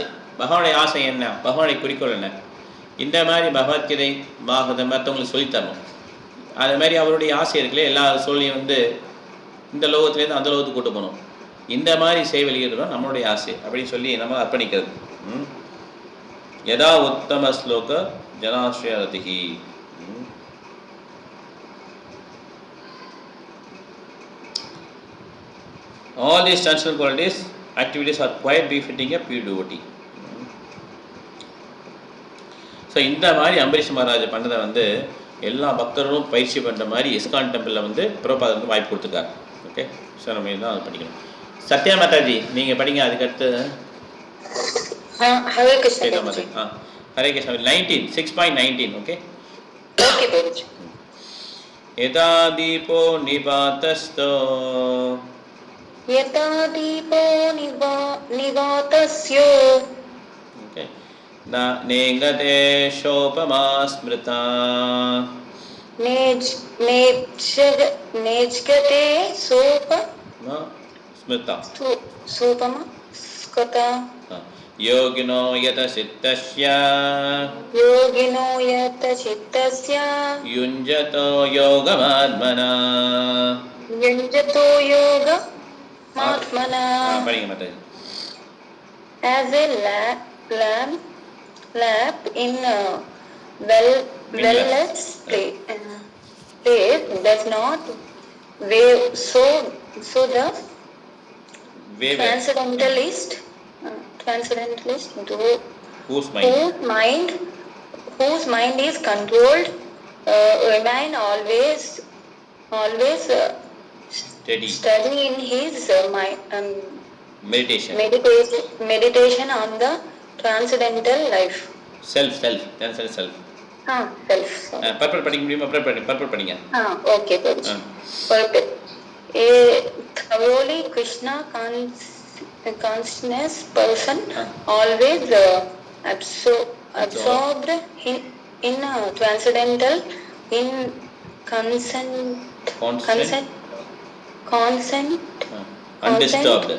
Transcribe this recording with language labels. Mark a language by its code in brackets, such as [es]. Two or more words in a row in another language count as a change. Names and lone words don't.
[ta] பகவானுடைய ஆசை என்ன, பகவானுடைய குறிக்கோள் என்ன, இந்த மாதிரி பகவத்கீதை பாகவதம் மற்றவங்களுக்கு சொல்லித்தரணும். அது மாதிரி அவருடைய ஆசை இருக்குல்ல, எல்லா சொல்லியும் வந்து இந்த லோகத்துலேருந்து அந்த லோகத்துக்கு கூட்டு போகணும், இந்த மாதிரி செய்வெளிகிறதும் நம்மளுடைய ஆசை அப்படின்னு சொல்லி நம்ம அர்ப்பணிக்கிறது. [sa] यथा उत्तम श्लोक जनाश्रयरतिहि. [en] All these transcendental qualities, activities are quite befitting a pure devotee. [ta] ஸோ இந்த மாதிரி அம்பரீஷ் மகாராஜ் பண்ணதை வந்து எல்லா பக்தர்களும் பயிற்சி பண்ணுற மாதிரி இஸ்கான் டெம்பிளில் வந்து பிரபுபாதர் வந்து வாய்ப்பு கொடுத்துருக்காரு. ஓகே. ஸோ நம்ம இதுதான் அது படிக்கணும். சத்யா மாதாஜி நீங்கள் படிங்க. [sa] அதுக்கடுத்து हरे कृष्ण. हरे कृष्ण 19 6.19. ஓகே. यथा दीपो निवातस्थो यथा दीपो निवातस्यो ஓகே. नेङ्गते सोपमा स्मृता नेज्गते ஸ்மிருதா सोपमा स्कता योगिनो यत चित्तस्य युञ्जतो योगमात्मना [ta] படிங்க மாட்டாஜி. [en] As a lamp in a well-lit place does not wave, so the transcendentalist whose mind is controlled remain always study in his meditation on the transcendental life. [ta] self பர்பல் படிக்க முடியுமா? பர்பல் படிங்க. [en] Okay, purpose. A thoroughly Krishna conscious person always absorbed in transcendental in undisturbed